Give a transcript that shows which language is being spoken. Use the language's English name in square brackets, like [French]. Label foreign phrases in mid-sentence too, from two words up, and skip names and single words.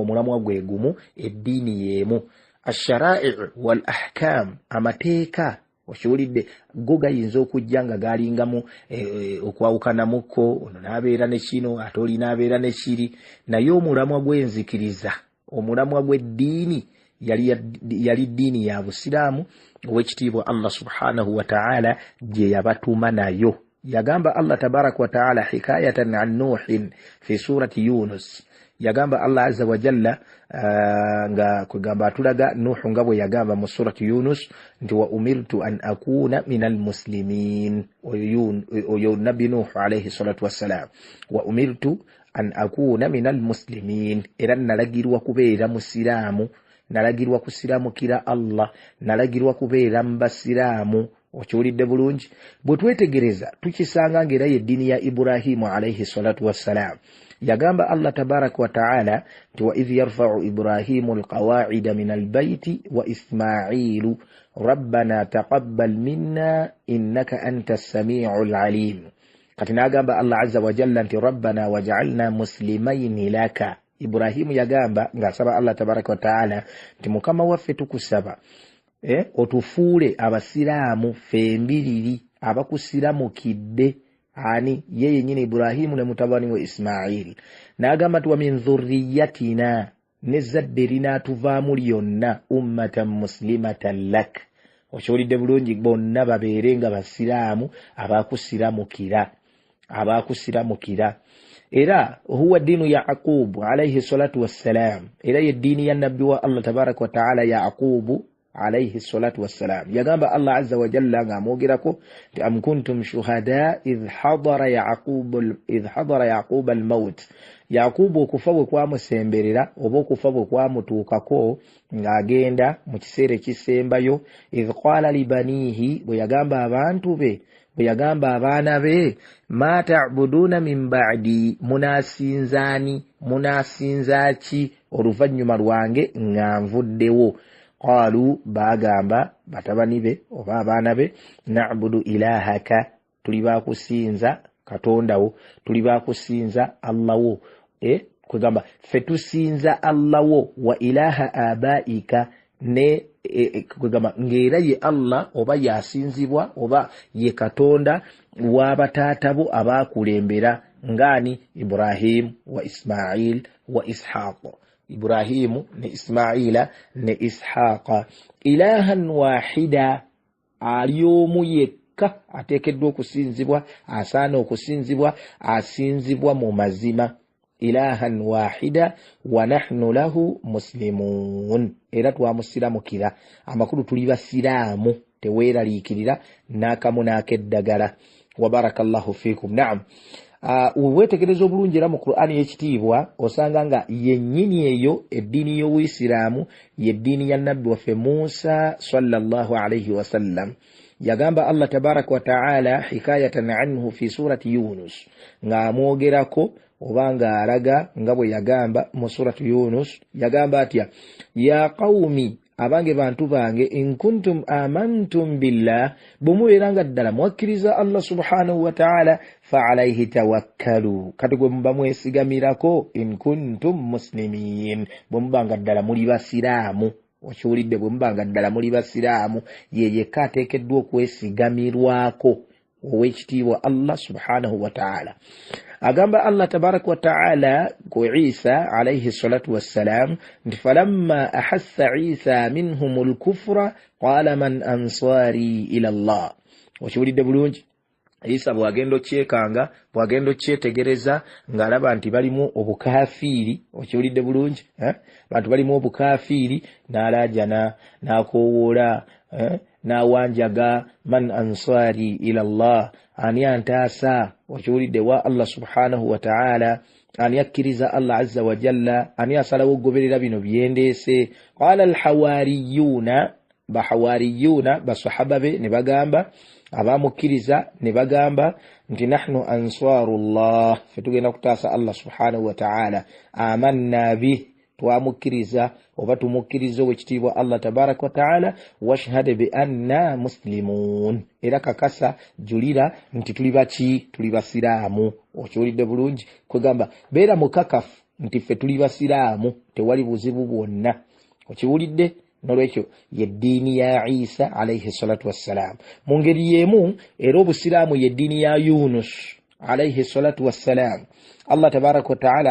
[Ganda] omulamwa gwe gumu eddiini yeemu [Arabic] الشرائع والأحكام [Ganda] amateeka okiwulidde go gayinza okujja nga galingamu okwawukanamuko ono n'abeera ne kino ate oli n'abeera ne kiri naye omulamwa gw'enzikiriza omulamwa gw'eddiini yali ddiini ya busiraamu ow'ekitiibwa [Arabic] الله سبحانه وتعالى [Ganda] gye yabatuma nayo yagamba [Arabic] الله تبارك وتعالى حكاية عن نوح في سورة يونس [Ganda] yagamba [Arabic] الله عز وجل [Ganda] nga kugamba atulaga Nuhu nga bwe yagamba mu [Arabic] سورة يونس [Ganda] nti [Arabic] وأمرت أن أكون من المسلمين [Ganda] oyo nabi Nuhu alayhi [Arabic] الصلاة والسلام وأمرت أن أكون من المسلمين [Ganda] era nalagirwa kubeera musiraamu nalagirwa kusiramukira Allah nalagirwa kubeera mbasiraamu okiwulidde bulungi bwe twetegereza tukisanga ng'era y'eddiini [Arabic] ya إبراهيم عليه الصلاة والسلام yagamba الله تبارك وتعالى nti وإذ يرفع إبراهيم القواعد من البيت و إسماعيل ربنا تقبل منا إنك أنت السميع العليم [Ganda] kati n'agamba [Arabic] الله عز وجل [Ganda] nti [Arabic] ربنا واجعلنا مسلمين لك [Ganda] Ibrahimu yagamba ng'asaba [Arabic] الله تبارك وتعالى [Ganda] nti mukama waffe tukusaba otufuule abasiraamu fembiriri abakusiramukidde ani yeye nyine Ibrahimu ne mutabani we Ismaili n'agamba tuwa [Arabic] من ذريتنا [Ganda] nezadde linaatuvaamu lyonna [Arabic] أمة مسلمة لك [Ganda] okiwulidde bulungi bonna babeere nga basiraamu abakusiramukira era [Arabic] هو دين يعقوب عليه الصلاة والسلام [Ganda] era ye dini ya nabbi wa Allah [Arabic] تبارك وتعالى [Ganda] Yaqub [Arabic] عليه الصلاة والسلام [Ganda] yagamba [Arabic] الله عز وجل [Ganda] ng'amwogerako nti [Arabic] أم كنتم شهداء إذ حضر يعقوب الموت [Ganda] Yaqub okufa bwe kwamusemberera oba okufa bwe kwamutuukako ng'agenda mu kiseera ekisembayo [Arabic] إذ قال لبنيه [Ganda] bwe yagamba abantu be bwe yagamba abaana be [Arabic] ما تعبدون من بعد [Ganda] munasinza ki oluvannyuma lwange nga nvuddewo qalu bagamba batabani be oba abaana be [Arabic] نعبد إلهك [Ganda] tuli bakusinza katondawo tuli bakusinza Allahwo kwegamba ffe tusinza Allahwo [Arabic] وإله آبائك [Ganda] ne kwegamba ng'era ye Allah oba yasinzibwa oba ye katonda w'abataatabo abaakulembera ngani [Arabic] إبراهيم وإسماعيل وإسحاق [Ganda] Ibrahimu ne Ismaila ne Ishaqa [Arabic] إلها واحدا [Ganda] aliomu yekka ateekeddwa okusinzibwa asaana okusinzibwa asinzibwa mu mazima [Arabic] إلها واحدا ونحن له مسلمون [Ganda] era twamusiramukira amakulu tuli basiraamu teweeraliikirira n'akamu n'akeddagala [Arabic] وبارك الله فيكم [Ganda] na'am wetegereza obulungi era mu Qur'ani y'ekitiibwa osanga nga yennyini eyo eddiini y'Obuyisiraamu y'eddiini ya nabbi waffe Muusa [Arabic] صلى الله عليه وسلم [Ganda] yagamba [Arabic] الله تبارك وتعالى حكاية عنه في سورة يونس [Ganda] ng'amwogerako oba ng'alaga nga bwe yagamba mu [Arabic] سورة يونس [Ganda] yagamba atya [Arabic] يا قوم [Ganda] abange bantu bange [Arabic] إن كنتم آمنتم بالله [Ganda] bumubeeranga ddala mwakkiriza [Arabic] الله سبحانه وتعالى فعليه توكلوا [Ganda] kati gwe muba mwesigamirako [Arabic] إن كنتم مسلمين [Ganda] bwe mubanga ddala muli basiraamu okiwulidde bwe mubanga ddala muli basiraamu yeyekka ateekeddwa okwesigamirwako ow'ekitiibwa [Arabic] الله سبحانه وتعالى [Ganda] agamba Allah [Arabic] تبارك وتعالى [Ganda] ku Isa [Arabic] عليه الصلاة والسلام [Ganda] nti [Arabic] فلما أحس عيسى منهم الكفر قال من أنصاري إلى الله [Ganda] okiwulidde bulungi Isa bwagenda okyekanga bwagenda okyetegereza ng'alaba nti balimu obukafiiri okiwulidde bulungi bantu balimu obukafiiri n'alaajana n'akoowoola n'awanjaga [Arabic] من أنصاري إلى الله [Ganda] ani antaasa okiwulidde wa [Arabic] الله سبحانه وتعالى [Ganda] ani akkiriza [Arabic] الله عز وجل [Ganda] ani asalawo okugoberera bino byendeese [Arabic] قال الحواريون [Ganda] bahawariyuna basahaba be ne bagamba abamukkiriza ne bagamba nti [Arabic] نحن أنصار الله [Ganda] fe tugenda kutaasa [Arabic] الله سبحانه وتعالى آمنا به [Ganda] twamukiriza oba tumukkiriza owekitiibwa [Arabic] الله تبارك وتعالى واشهد بأنا مسلمون [Ganda] era kakasa julira nti tuli baki tuli basiraamu okiwulidde bulungi kwegamba beera mukakafu nti ffe tuli basiraamu tewali buzibu bwonna okiwulidde nolwekyo yeddiini ya Isa [Arabic] عليه الصلاة والسلام [Ganda] mu ngeri y'emu era obusiraamu yeddiini ya Yunus [Arabic] عليه الصلاة والسلام الله تبارك وتعالى